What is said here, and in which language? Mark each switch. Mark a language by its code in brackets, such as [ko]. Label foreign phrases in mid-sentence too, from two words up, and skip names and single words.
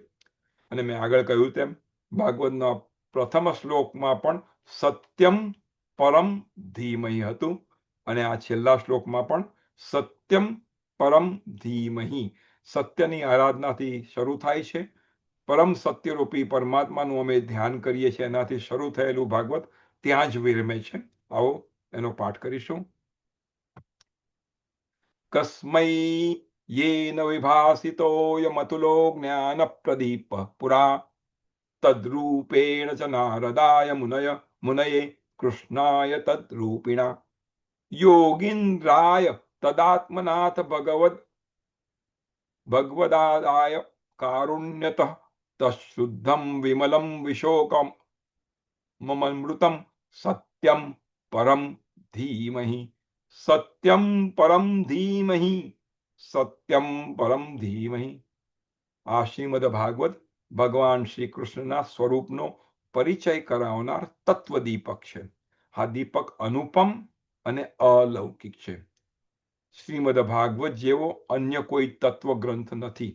[gu] અને મેં આગળ કહ્યું તેમ ભાગવતના પ્રથમ શ્લોકમાં પણ [sa] સત્યમ પરમ ધીમહિ [gu] હતું અને આ છેલ્લા શ્લોકમાં પણ [sa] સત્યમ પરમ ધીમહિ, [gu] સત્યની આરાધનાથી શરૂ થાય છે. પરમ સત્યરૂપી પરમાત્માનું અમે ધ્યાન કરીએ છીએ, એનાથી શરૂ થયેલું ભાગવત ત્યાં જ વિરમે છે. આવો એનો પાઠ કરીશું. [sa] કસ્મૈ येन विभासितोऽयमतुलो ज्ञानप्रदीपः पुरा तद्रूपेण च नारदाय मुनये कृष्णाय तद्रूपिणा योगीन्द्राय तदात्मनाथ भगवदादाय कारुण्यतः तच्छुद्धं विमलं विशोकममृतं सत्यं परं धीमहि, सत्यं परं धीमहि, સત્યમ પરમ ધીમહિ. [gu] આ શ્રીમદ ભાગવત ભગવાન શ્રી કૃષ્ણના સ્વરૂપનો પરિચય કરાવનાર તત્વ દીપક છે. આ દીપક અનુપમ અને અલૌકિક છે. શ્રીમદ ભાગવત જેવો અન્ય કોઈ તત્વ ગ્રંથ નથી.